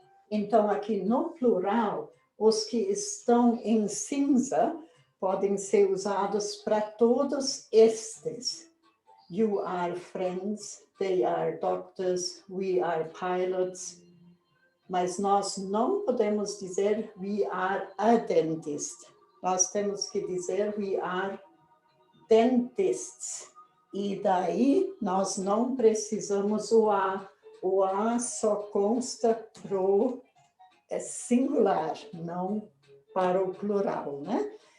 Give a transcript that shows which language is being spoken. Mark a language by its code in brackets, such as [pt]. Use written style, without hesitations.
[pt] Então, aqui no plural, os que estão em cinza podem ser usados para todos estes. [en] You are friends, they are doctors, we are pilots. [pt] Mas nós não podemos dizer [en] we are a dentist. [pt] Nós temos que dizer [en] we are dentists. [pt] E daí nós não precisamos o A. O A só consta pro singular, não para o plural, né?